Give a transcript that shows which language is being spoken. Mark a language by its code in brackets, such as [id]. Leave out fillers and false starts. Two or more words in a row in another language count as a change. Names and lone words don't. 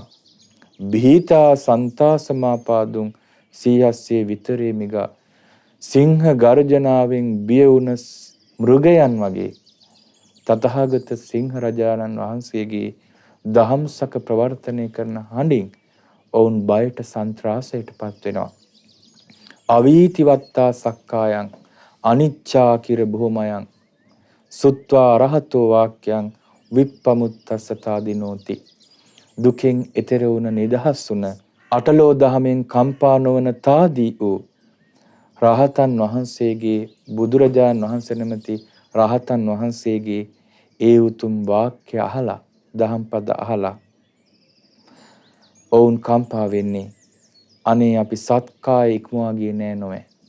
[pi] බීතා සන්තා සමාපාදුං සීහස්සේ විතරේ මිගා. [si] සිංහ ගර්ජනාවෙන් බිය වුණ මෘගයන් වගේ තථාගත සිංහ රජාණන් වහන්සේගේ දහම්සක ප්‍රවර්තනය කරන හඬින් ඔවුන් බයට සන්ත්‍රාසයට පත් වෙනවා. [pi] අවීතිවත්තා සක්කායන් අනිච්චා කිර බොහෝමයන් සුත්වා රහතෝ වාක්‍යං විප්පමුත්තසතාදිනෝති. [si] දුකෙන් එතෙර වුණ නිදහස් වුණ අටලෝ දහමෙන් කම්පා නොවන තාදී වූ රහතන් වහන්සේගේ, බුදුරජාණන් වහන්සේ නැමැති රහතන් වහන්සේගේ ඒ උතුම් වාක්‍ය අහලා, දහම් පද අහලා ඔවුන් කම්පා වෙන්නේ අනේ අපි සත්කාය ඉක්මවා ගියේ නෑ නොවේ.